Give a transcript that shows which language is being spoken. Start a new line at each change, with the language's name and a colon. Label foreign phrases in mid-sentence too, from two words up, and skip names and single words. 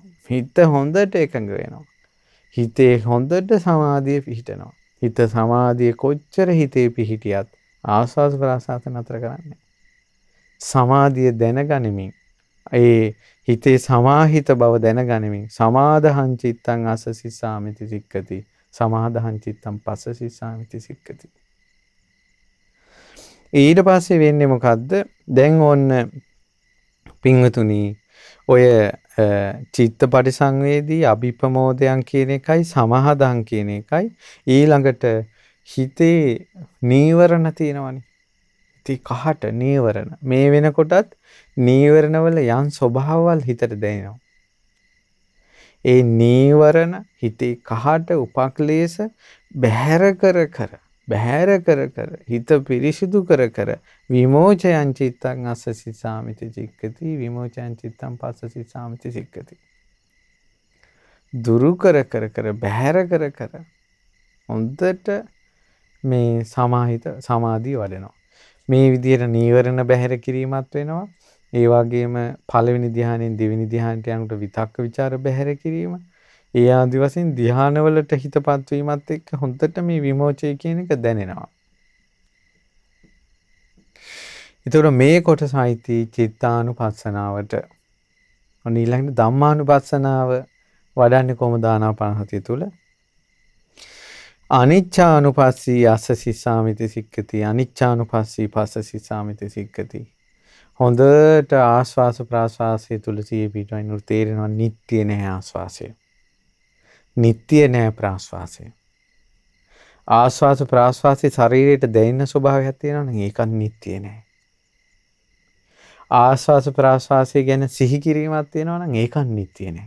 Sinhala: හිත හොඳට එකඟ වෙනවා. හිතේ හොඳට සමාධිය පිහිටනවා. හිත සමාධිය කොච්චර හිතේ පිහිටියත් ආස්වාද ප්‍රාසාත නතර කරන්නේ. සමාධිය දැනගනිමින් ඒ හිතේ සමාහිත බව දැනගනිමින්
Pali: සමාදහං චිත්තං අසසිසාමිති සික්කති. සමාදහං චිත්තං පස්සසිසාමිති සික්කති.
Sinhala: ඊට පස්සේ වෙන්නේ මොකද්ද? දැන් ඔන්න පින්වතුනි ඔය චිත්ත පරිසංවේදී අභිප්‍රමෝදයන් කියන එකයි සමාදහං කියන එකයි ඊළඟට හිතේ නීවරණ තියෙනවනේ. ඉතින් කහට නීවරණ. මේ වෙනකොටත් නීවරණවල යම් ස්වභාවවල් හිතට දැනෙනවා. ඒ නීවරණ හිතේ කහට උපක්ලේශ බැහැර කර හිත පිරිසිදු කර
Pali: විමෝචයං චිත්තං අස්සසිසාමිති සික්කති විමෝචයං චිත්තං පස්සසිසාමිති සික්කති.
Sinhala: දුරු කර බැහැර කර හොඳට මේ සමාධිය වඩනවා. මේ විදිහට නීවරණ බැහැර කිරීමත් වෙනවා. ඒ වගේම පළවෙනි ධ්‍යානෙන් දෙවෙනි ධ්‍යානට යනකොට විතක්ක ਵਿਚාර බැහැර කිරීම. ඒ ආදි වශයෙන් ධ්‍යානවලට හිතපත් වීමත් එක්ක හොඳට මේ විමෝචය කියන එක දැනෙනවා. ඒතකොට මේ කොටසයි චිත්තානුපස්සනාවට. ඔන්න ඊළඟට ධම්මානුපස්සනාව වඩන්නේ කොහොමද ආනාපානසතිය තුල?
Pali: අනිච්චානුපස්සී අස්සසිසාමිති සික්කති අනිච්චානුපස්සී පස්සසිසාමිති සික්කති.
Sinhala: හොඳට ආස්වාස ප්‍රාස්වාසය තුල සිහිය පිටවන්න තේරෙනවා නිට්ටිය නැහැ ආස්වාසය. නිට්ටිය නැහැ ප්‍රාස්වාසය. ආස්වාස ප්‍රාස්වාසයේ ශරීරයට දැනෙන ස්වභාවයක් තියෙනවා නම් ඒකත් නිට්ටිය නැහැ. ආස්වාස ප්‍රාස්වාසය ගැන සිහි කිරීමක් තියෙනවා නම් ඒකත් නිට්ටිය නැහැ.